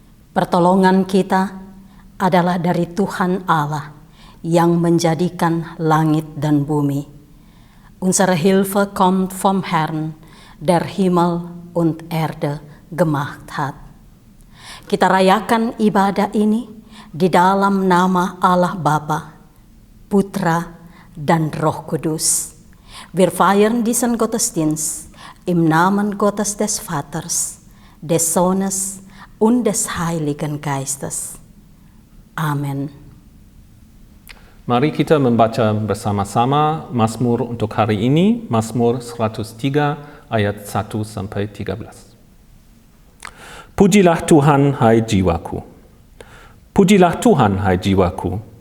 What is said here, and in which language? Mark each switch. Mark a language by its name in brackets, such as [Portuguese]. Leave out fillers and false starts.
[Indonesian] Pertolongan kita adalah dari Tuhan Allah yang menjadikan langit dan bumi. [German] Unsere Hilfe kommt vom Herrn, der Himmel und Erde gemacht hat. [Indonesian] Kita rayakan ibadah ini di dalam nama Allah Bapa, Putra, dan Roh Kudus. [German] Wir feiern diesen Gottesdienst im Namen Gottes des Vaters, des Sohnes und des Heiligen Geistes. Amen. [Indonesian] Mari kita membaca bersama-sama Mazmur untuk hari ini, Mazmur 103 ayat 1 sampai 13. Pujilah Tuhan, hai jiwaku. Pujilah Tuhan, hai jiwaku.